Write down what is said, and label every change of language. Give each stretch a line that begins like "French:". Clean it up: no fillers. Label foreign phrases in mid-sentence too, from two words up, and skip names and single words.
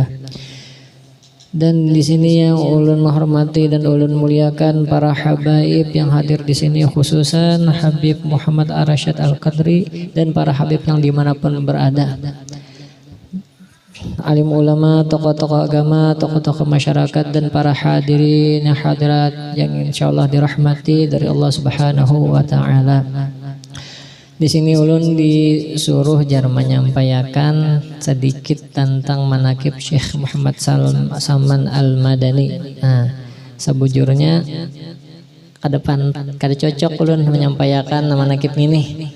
Indonesian: Dan di sini yang ulun menghormati dan ulun muliakan para habaib yang hadir di sini, khususan Habib Muhammad Arsyad Al-Qadri dan para habib yang dimanapun berada, alim ulama, tokoh-tokoh agama, tokoh-tokoh masyarakat, dan para hadirin yang hadirat yang insyaallah dirahmati dari Allah
Arabic: سبحانه وتعالى.
Indonesian: Di sini ulun disuruh jar menyampaikan sedikit tentang manakib Syekh Muhammad Saman Al-Madani.
Banjar: Nah, sebujurnya ke depan kada cocok ulun menyampaikan manakib ini.